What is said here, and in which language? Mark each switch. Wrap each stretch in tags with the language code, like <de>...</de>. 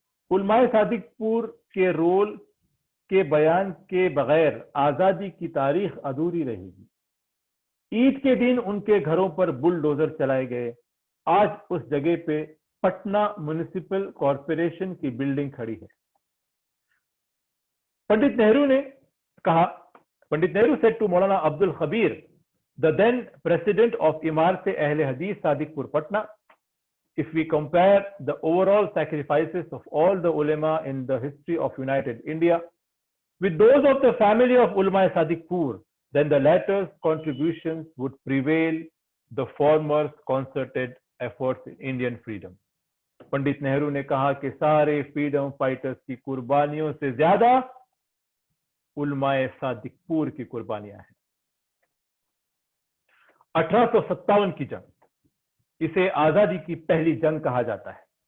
<ur>علماء صادق پور کے رول کے بیان کے بغیر آزادی کی تاریخ ادھوری رہے گی. عید کے دن ان کے گھروں پر بلڈوزر چلائے گئے. آج اس جگہ پہ پٹنہ میونسپل کارپوریشن کی بلڈنگ کھڑی ہے. پنڈت نہرو نے کہا,</ur> <en>Pandit Nehru said to Maulana Abdul Khabir, the then president of Imarat Ahl Hadith Sadiqpur Patna, if we compare the overall sacrifices of all the ulama in the history of United India with those of the family of Ulama Sadiqpur, then the latter's contributions would prevail the former's concerted efforts in Indian freedom.</en> <ur>Pandit Nehru نے کہا کہ سارے freedom fighters کی قربانیوں سے زیادہ علماء صادق پور کی قربانیاں ہیں. 1857 کی جنگ, اسے آزادی کی پہلی جنگ کہا جاتا ہے.</ur>